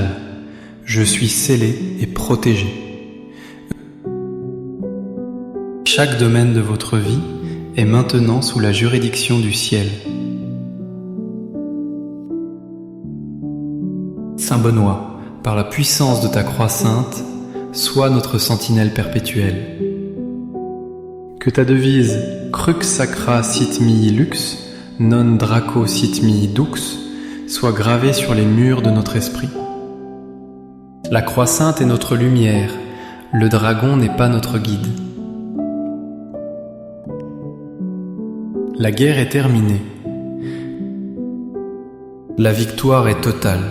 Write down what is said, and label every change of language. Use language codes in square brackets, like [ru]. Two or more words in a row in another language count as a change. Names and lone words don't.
[fr] Je suis scellé et protégé. Chaque domaine de votre vie est maintenant sous la juridiction du ciel. Saint Benoît, par la puissance de ta croix sainte, sois notre sentinelle perpétuelle. Que ta devise « [la] Crux sacra sit mihi lux, non draco sit mihi dux [fr] » soit gravée sur les murs de notre esprit. La croix sainte est notre lumière, le dragon n'est pas notre guide. La guerre est terminée. La victoire est totale.